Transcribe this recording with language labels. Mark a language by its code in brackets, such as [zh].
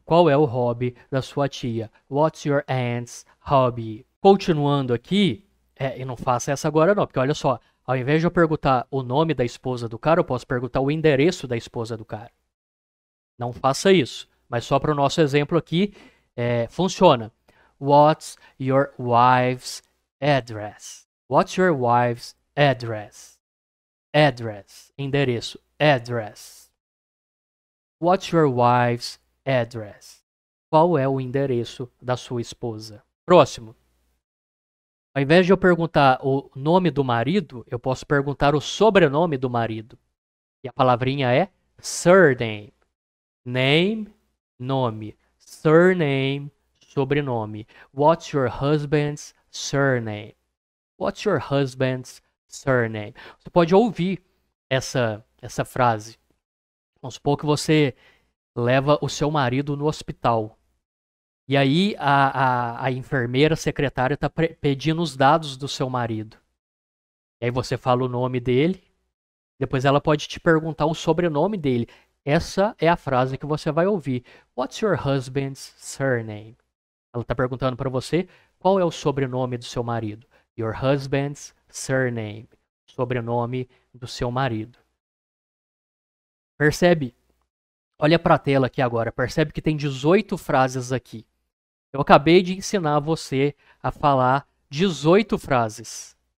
[pt] Qual é o hobby da sua tia? [en] What's your aunt's hobby? [pt] Continuando aqui, e não faça essa agora não, porque olha só, ao invés de eu perguntar o nome da esposa do cara, eu posso perguntar o endereço da esposa do cara. Não faça isso, mas só para o nosso exemplo aqui, funciona. [en] What's your wife's address? What's your wife's address? Address, endereço, address. What's your wife's address? [pt] Qual é o endereço da sua esposa? Próximo. Ao invés de eu perguntar o nome do marido, eu posso perguntar o sobrenome do marido. E a palavrinha é surname. Name, nome. Surname, sobrenome. [en] What's your husband's surname? What's your husband's surname? [pt] Você pode ouvir essa frase. Vamos supor que você leva o seu marido no hospital. E aí a enfermeira, a secretária, está pedindo os dados do seu marido. E aí você fala o nome dele. Depois ela pode te perguntar o sobrenome dele. Essa é a frase que você vai ouvir. [en] What's your husband's surname? [pt] Ela está perguntando para você qual é o sobrenome do seu marido. [en] Your husband's surname. [pt] Sobrenome do seu marido. Percebe? Olha para a tela aqui agora. Percebe que tem 18 frases aqui. Eu acabei de ensinar você a falar 18 frases.